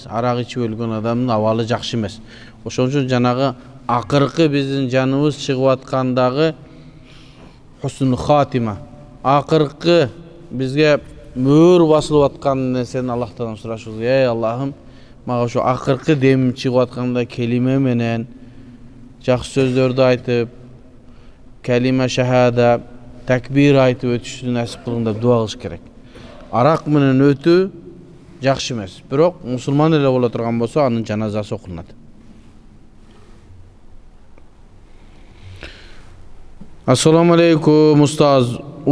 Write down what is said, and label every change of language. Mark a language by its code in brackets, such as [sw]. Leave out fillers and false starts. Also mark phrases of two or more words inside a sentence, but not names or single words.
[ky] Арак ичип өлгөн адамдын абалы жакшы эмес. Ошон үчүн жанагы акыркы биздин жаныбыз чыгып аткандагы [ar] حسن خاتمة, [ky] акыркы бизге мөөр басылып аткан нерсени Аллахтан сурашыбыз. Эй Аллахым, мага ошо акыркы демим чыгып атканда келиме менен жакшы сөздөрдү айтып, [ar] كلمة شهادة, [ky] такбир айтып өтүштү насип кылгын деп дуа кылыш керек. Арак менен өтүү жакшы эмес. Бирок мусулман эле боло турган болсо, анын жаназасы окулунат. [ar] السلام عليكم [ky] устаз.